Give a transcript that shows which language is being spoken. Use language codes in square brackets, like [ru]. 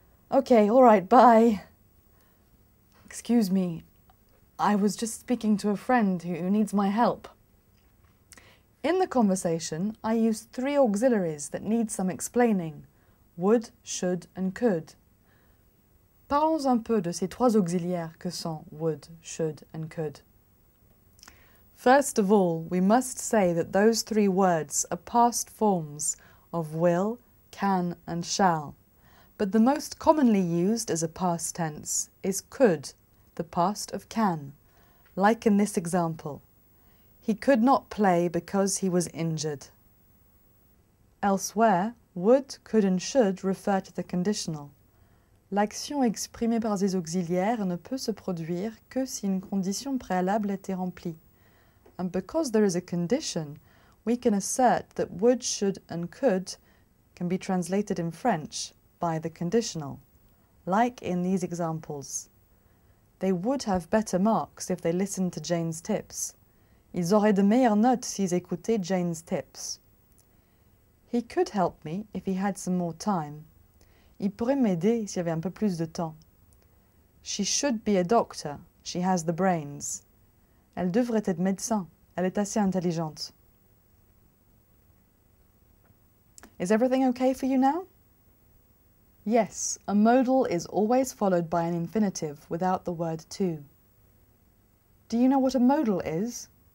[en] Okay, all right, bye. Excuse me. I was just speaking to a friend who needs my help. In the conversation, I used 3 auxiliaries that need some explaining: would, should, and could. [fr] Parlons un peu de ces 3 auxiliaires que sont would, should, and could. [en] First of all, we must say that those 3 words are past forms of will, can, and shall, but the most commonly used as a past tense is could, the past of can, like in this example. He could not play because he was injured. Elsewhere, would, could, and should refer to the conditional. [fr] L'action exprimée par des auxiliaires ne peut se produire que si une condition préalable était remplie. [en] And because there is a condition, we can assert that would, should, and could can be translated in French by the conditional, like in these examples. They would have better marks if they listened to Jane's tips. [fr] Ils auraient de meilleures notes s'ils écoutaient Jane's tips. He could help me if he had some more time. Il pourrait m'aider s'il avait un peu plus de temps. [en] She should be a doctor. She has the brains. [fr] Elle devrait être médecin. Elle est assez intelligente. [en] Is everything okay for you now? Yes, a modal is always followed by an infinitive without the word to. Do you know what a modal is?